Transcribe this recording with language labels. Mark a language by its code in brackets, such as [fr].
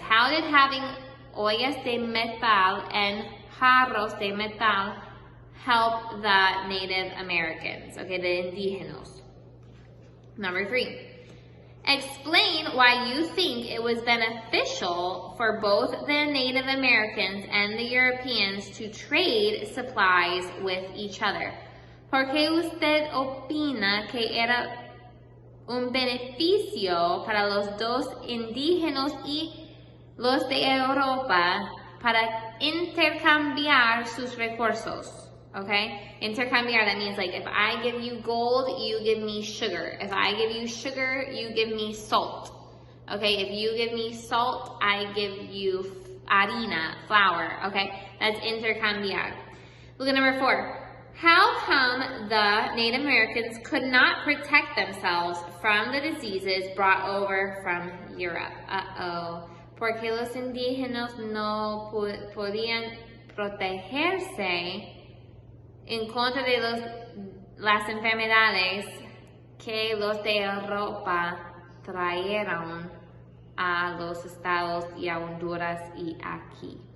[en] How did having [es] ollas de metal and jarros de metal [en] help the Native Americans? Okay, the indígenas. Number 3. Explain why you think it was beneficial for both the Native Americans and the Europeans to trade supplies with each other. [es] ¿Por qué usted opina que era un beneficio para los dos indígenas y los de Europa para intercambiar sus recursos? [en] Okay, intercambiar, that means like if I give you gold, you give me sugar. If I give you sugar, you give me salt. Okay, if you give me salt, I give you harina, flour. Okay, that's intercambiar. Look at number 4. How come the Native Americans could not protect themselves from the diseases brought over from Europe? [es] Porque los indígenas no podían protegerse en contra de las enfermedades que los de Europa trajeron a los estados y a Honduras y aquí.